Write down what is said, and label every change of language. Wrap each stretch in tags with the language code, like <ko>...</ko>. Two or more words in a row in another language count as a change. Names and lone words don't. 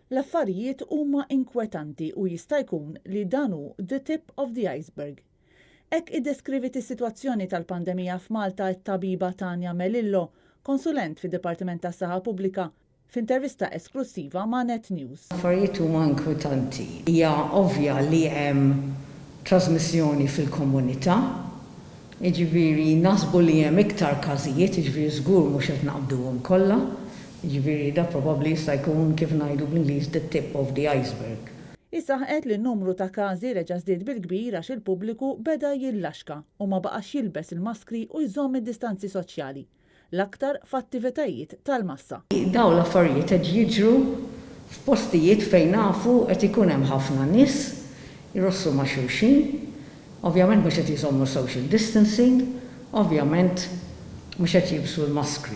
<mt>L-affarijiet huma inkwetanti u jista' jkun li dan hu</mt> <en>the tip of the iceberg.</en> <mt>Hekk iddeskrivit is-sitwazzjoni tal-pandemija f'Malta t-tabiba Tanja Melillo, konsulent fid-Dipartiment tas-Saħħa Pubblika, f'intervista esklusiva ma' Net News. Affarijiet huma inkwetanti. Hija ovvja li hemm trasmissjoni fil-komunità, jiġifieri naħsbu li hemm iktar każijiet, jiġifieri żgur mhux qed naqbduhom kollha. Jiġifieri da probabbli jista' jkun kif ngħidu bl-Ingliż</mt> <en>the tip of the iceberg.</en> <mt>Issa ħqet li n-numru ta' każi reġa' żdied bil-kbir għax il-pubbliku beda jillaxka u ma baqax jilbes il-maskri u jżomm id-distanzi soċjali, l-aktar f'attivitajiet tal-massa. Dawn l-affarijiet qed jiġru f'postijiet fejn nafu qed ikun hemm ħafna nies jirossu ma' xulxin, ovvjament mhux qed jżommu</mt> <en>social distancing,</en> <mt>ovvjament mhux qed jilbsu l-maskri.</mt>